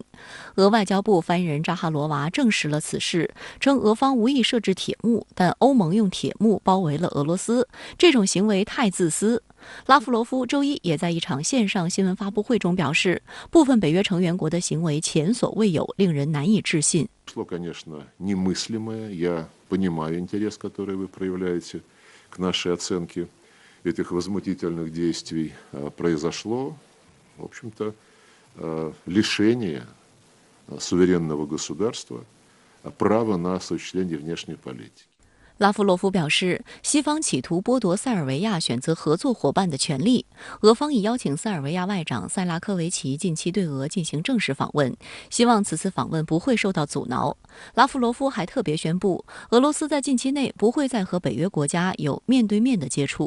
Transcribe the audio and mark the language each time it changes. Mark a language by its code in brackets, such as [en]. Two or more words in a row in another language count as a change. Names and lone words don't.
[zh] 俄外交部发言人扎哈罗娃证实了此事，称俄方无意设置铁幕，但欧盟用铁幕包围了俄罗斯，这种行为太自私。拉夫罗夫周一也在一场线上新闻发布会中表示，部分北约成员国的行为前所未有，令人难以置信。 [ru] Понимаю интерес, который вы проявляете к нашей оценке этих возмутительных действий. Произошло, в общем-то, лишение суверенного государства права на осуществление внешней политики. [zh] 拉夫罗夫表示，西方企图剥夺塞尔维亚选择合作伙伴的权利。俄方已邀请塞尔维亚外长塞拉科维奇近期对俄进行正式访问，希望此次访问不会受到阻挠。拉夫罗夫还特别宣布，俄罗斯在近期内不会再和北约国家有面对面的接触。